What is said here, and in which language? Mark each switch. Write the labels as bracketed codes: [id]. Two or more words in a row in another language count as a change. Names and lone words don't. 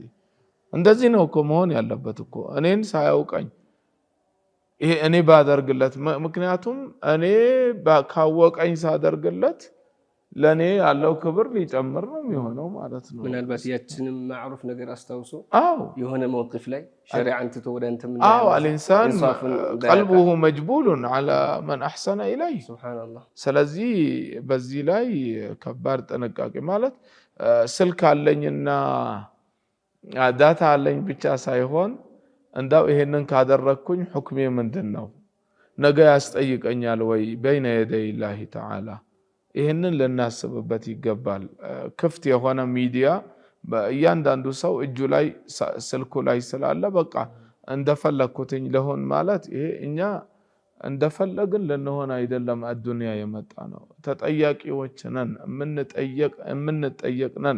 [am] እንደዚህ ነው እኮ መሆን ያለበት እኮ እኔን ሳያውቀኝ ይሄ እኔ ባደርግለት። ምክንያቱም እኔ ካወቀኝ ሳደርግለት ለኔ ያለው ክብር ሊጨምር ነው የሚሆነው ማለት ነው። ምናልባት ያችንም ማዕሩፍ ነገር አስታውሶ አዎ የሆነ መውቅፍ ላይ ሸሪዓን ትቶ ወደ አንተ ምን [ar] አዎ الانسان قلبه مجبول على من احسن اليه [am] ሱብሃንአላህ። ስለዚህ በዚህ ላይ ከባድ ጥንቃቄ ማለት ስልክ አለኝና ዳታ አለኝ ብቻ ሳይሆን እንዳው ይሄንን ካደረኩኝ ሁክሜ ምንድነው? ነገ ያስጠይቀኛል ወይ [ar] بين يدي الله تعالى? [am] ይሄንን ልናስብበት ይገባል። ክፍት የሆነ ሚዲያ በእያንዳንዱ ሰው እጁ ላይ ስልኩ ላይ ስላለ በቃ እንደፈለኩትኝ ለሆን ማለት ይሄ እኛ እንደፈለግን ልንሆን አይደለም። አዱንያ የመጣ ነው። ተጠያቂዎች ነን፣ የምንጠየቅ ነን።